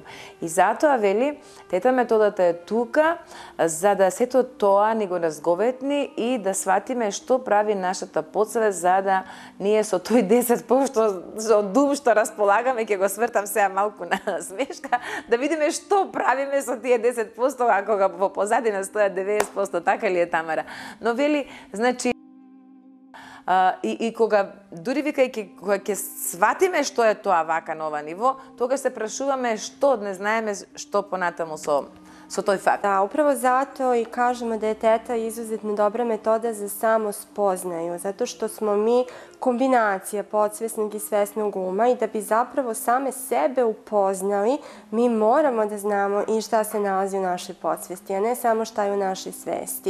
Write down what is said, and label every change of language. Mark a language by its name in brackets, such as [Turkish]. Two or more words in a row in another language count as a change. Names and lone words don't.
[Macedonian] И затоа вели, тета методата е тука за да сето тоа ни го разговетни и да сватиме што прави нашата подсвест, за да ние со тој 10% со дум што располагаме, ќе го свртам сега малку на смешка, да видиме што правиме со тие 10%, а кога во позадина стојат 90%, така ли е, Тамара? Но вели, значи, и кога дури викајќи кога ќе сватиме што е тоа вака на ова ниво, тогаш се прашуваме што не знаеме што понатаму со тој факт. [Serbian] Да, управо zato и кажемо да je teta izuzetno dobra metoda za samo spoznaju, zato što smo mi kombinacija podsvesnog i svesnog uma i da bi zapravo same sebe upoznali, mi moramo da znamo i šta se nalazi u našoj podsvesti, a ne samo šta je u našoj svesti.